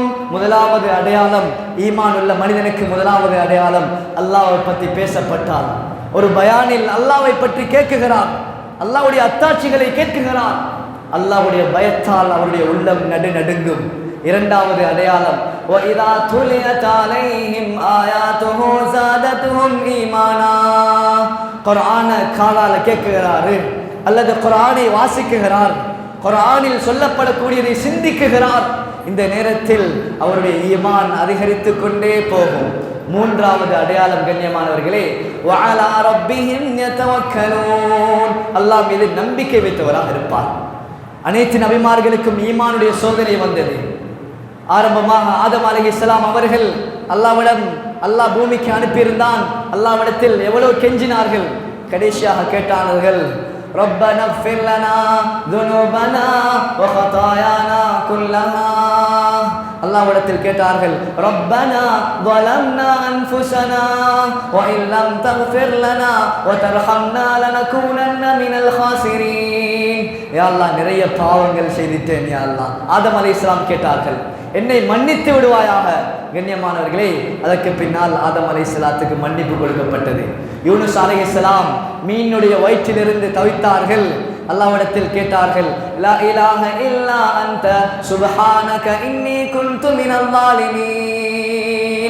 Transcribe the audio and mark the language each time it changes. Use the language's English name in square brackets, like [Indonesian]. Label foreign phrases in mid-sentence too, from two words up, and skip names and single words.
[Tamil] முதலாவது அடையாளம், ஈமான் உள்ள மனிதனுக்கு முதலாவது அடையாளம், அல்லாஹ்வை பற்றி பேசப்பட்டால், ஒரு பயானில் அல்லாஹ்வை பற்றி கேட்குகிறான், அல்லாஹ்வுடைய அத்தாட்சிகளை கேட்குகிறான், அல்லாஹ்வுடைய பயத்தால் அவருடைய உள்ளம் நடுநடுங்கும். இரண்டாவது அடையாளம், [Arabic] وَإِذَا تُلِيَتْ عَلَيْهِمْ آيَاتُهُ زَادَتْهُمْ إِيمَانًا. [Tamil] குர்ஆனை காலால கேட்கிறார் அல்லது குர்ஆனை வாசிக்கிறார், குர்ஆனில் சொல்லப்படக்கூடியதை சிந்திக்கிறார், இந்த நேரத்தில் அவருடைய ஈமான் அதிகரித்து கொண்டே போகும். மூன்றாவது அடையாளம் கண்ணியமானவர்களே, [Arabic] وَعَلَى رَبِّهِمْ يَتَوَكَّلُونَ, [Tamil] அல்லாஹ் மீது நம்பிக்கை வைத்தவராக இருப்பார். அனைத்து நபிமார்களுக்கும் ஈமானுடைய சோதனை வந்தது. ஆரம்பமாக ஆதம் அலைஹிஸ்ஸலாம் அவர்கள் அல்லாஹ்விடம், அல்லாஹ் பூமிக்கு அனுப்பியிருந்தான், அல்லாஹ்விடத்தில் எவ்வளவு கெஞ்சினார்கள், கடைசியாக கேட்டார்கள், [Arabic] ربنا اغفر لنا ذنوبنا وخطايانا كلها. [Tamil] அல்லாஹ்விடத்தில் கேட்டார்கள், [Arabic] ரப்பனா ظلمنا أنفسنا وإن لم تغفر لنا وترحمنا لنكونن من الخاسرين. يا الله, [Tamil] நிறைய பாவங்கள் செய்துட்டேன் [Arabic] يا الله. [Tamil] ஆதம் அலைஹிஸ்ஸலாம் கேட்டார்கள், என்னை மன்னித்து விடுவாயாக. கண்ணியமானவர்களே, அதற்கு பின்னால் ஆதம் அலைஹிஸ்ஸலாத்துக்கு மன்னிப்பு கொடுக்கப்பட்டது. யூனுஸ் அலைஹிஸ்ஸலாம் மீனுடைய வயிற்றிலிருந்து தவித்தார்கள், அல்லாஹ்விடத்தில் கேட்டார்கள், [Arabic] لا إله إلا أنت سبحانك إني كنت من الظالمين.